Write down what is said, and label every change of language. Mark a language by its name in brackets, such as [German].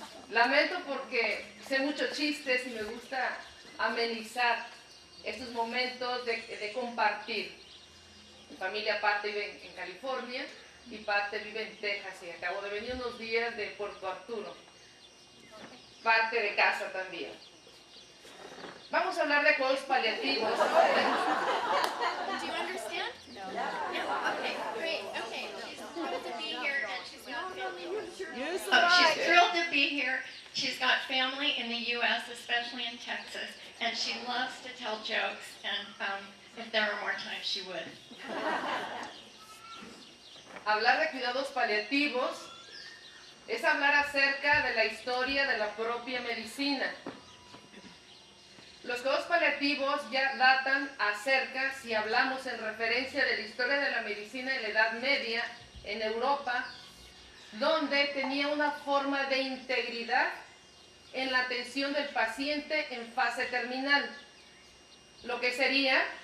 [Spanish] Lamento porque sé muchos chistes y me gusta amenizar estos momentos de compartir. Mi familia parte vive en California y parte vive en Texas y acabo de venir unos días de Puerto Arturo. Parte de casa también. Vamos a hablar de cuidados paliativos. [English] Do you understand? No. No? Okay, great. Okay, she's thrilled to be here and she's got family. She's thrilled to be here. She's got family in the U.S., especially in Texas, and she loves to tell jokes, and if there were more time, she would. [Spanish] Hablar de cuidados paliativos es hablar acerca de la historia de la propia medicina. Los cuidados paliativos ya datan acerca, si hablamos en referencia de la historia de la medicina en la Edad Media en Europa, donde tenía una forma de integridad en la atención del paciente en fase terminal, lo que sería